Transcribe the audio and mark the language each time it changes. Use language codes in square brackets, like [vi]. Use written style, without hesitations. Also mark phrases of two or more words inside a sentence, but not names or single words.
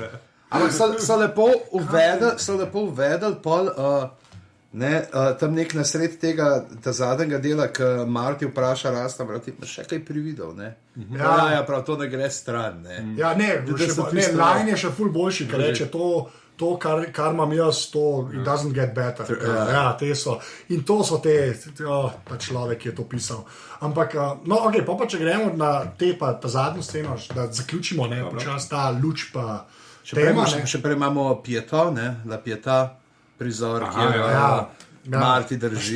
[sl] Ampak so lepo uvedeli pol, tam nek nasred tega zadnjega dela, ki Marti vpraša Rasta, ti imaš še kaj prividel, ne? Ja, prav, to ne gre stran, ne? Ja, ne, Line je še ful boljši, ker reče to, kar imam jaz, [en] to it doesn't get better. [sl] Ja, te so. In to so ta človek, ki je to pisal. Ampak, no, ok, pa če gremo na ta zadnjo sceno, da zaključimo, ne, počas ta luč pa tema, ne. Še prej imamo Pieto, ne, La Pieta, prizor, kjer Marti drži.